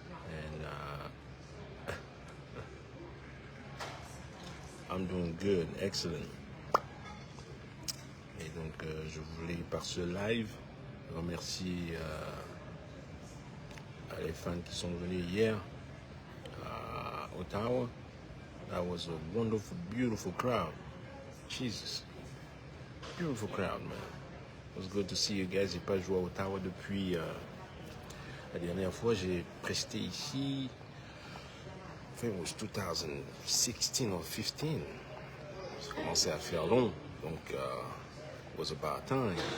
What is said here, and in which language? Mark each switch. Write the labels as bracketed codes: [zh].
[en] And I'm doing good, excellent. [fr] Et donc je voulais par ce live remercier les fans qui sont venus hier à Ottawa. [en] That was a wonderful, beautiful crowd. Jesus. Beautiful crowd, man. It was good to see you guys. [fr] J'ai pas joué à Ottawa depuis la dernière fois. J'ai presté ici. [en] I think it was 2016 or 15. [fr] Ça commençait à faire long. Donc, [en] it was about time.